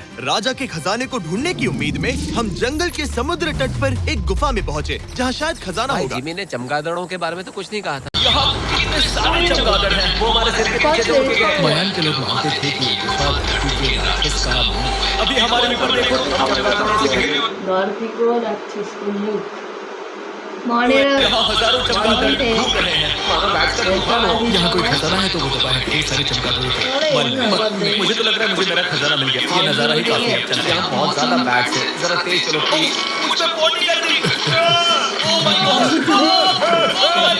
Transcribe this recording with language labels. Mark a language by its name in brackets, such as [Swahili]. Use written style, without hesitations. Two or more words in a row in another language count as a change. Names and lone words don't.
[Hindi] राजा के खजाने को ढूंढने की उम्मीद में हम जंगल के समुद्र तट पर एक गुफा में पहुँचे, जहाँ शायद खजाना भाई होगा। जिमी ने चमगादड़ों के बारे में तो कुछ नहीं कहा था। यहाँ कितने सारे चमगादड़ हैं। वो हमारे सिर के पीछे से उड़ के गए। मयान के लोग मानते थे कि गुफा धरती के राक्षस का नाम है। अभी हमारे ऊपर देखो। [Nepali] धरतीको राक्षसको मुख मरेर [Hindi] यहाँ हजारों चमगादड़ थे। घूम रहे हैं। यहाँ कोई खजाना है तो वो दबा है। ढेर सारे चमगादड़ थे। मुझे तो लग रहा है मुझे मेरा खजाना मिल गया। ये नजारा ही काफी अच्छा है। यहाँ बहुत ज्यादा बैट्स है। जरा तेज चलो प्लीज। मुझ पे पॉटी कर दी। ओह माय गॉड।